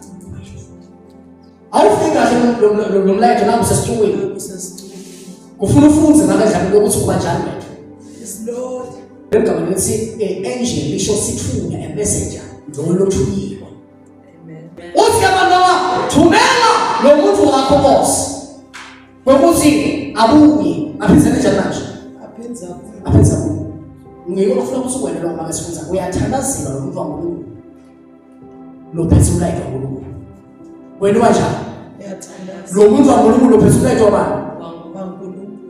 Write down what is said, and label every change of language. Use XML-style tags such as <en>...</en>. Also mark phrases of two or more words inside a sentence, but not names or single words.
<ss>awufika nje lo mlayeto nawo usesicukweni ufuna ufunze ngabe dlamini ukuthi kuba njani</ss> <en>yes Lord</en> <ss>Welcome lithi angel lisho sithunya</ss> <en>a messenger</en> <ss>lo lothuliwe amen uthi Manoa thumela lo muntu wakho Nkosi ngokuthi abuye aphindze njani manje aphinza ngeke ufuna ukuthi wena lo manje sifunza uyathandazela lo muntu waNkulunkulu lo phethe ulayika kaNkulunkulu wena kanjani uyathandaza lo muntu waNkulunkulu lo phethe ulayika waNkulunkulu</ss>